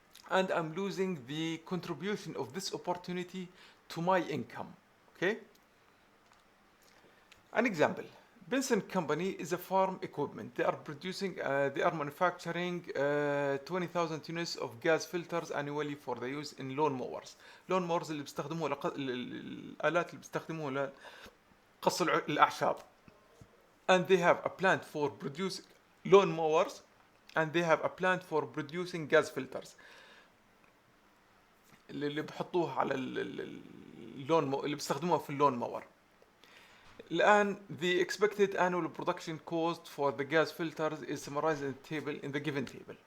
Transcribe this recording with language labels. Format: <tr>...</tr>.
<en>And I'm losing the contribution of this opportunity to my income. Okay? An example. Benson Company is a farm equipment. They are manufacturing 20,000 units of gas filters annually for the use in lawn mowers.</en> <ar>Lawn mowers اللي بيستخدموها الآلات اللي بيستخدموها لقص الأعشاب.</ar> <en>And they have a plant for producing lawn mowers, and they have a plant for producing gas filters.</en> <ar>اللي بحطوها على اللون اللي بيستخدموها في اللون مور. الآن</ar> <en>the expected annual production cost for the gas filters is summarized in the given table.</en>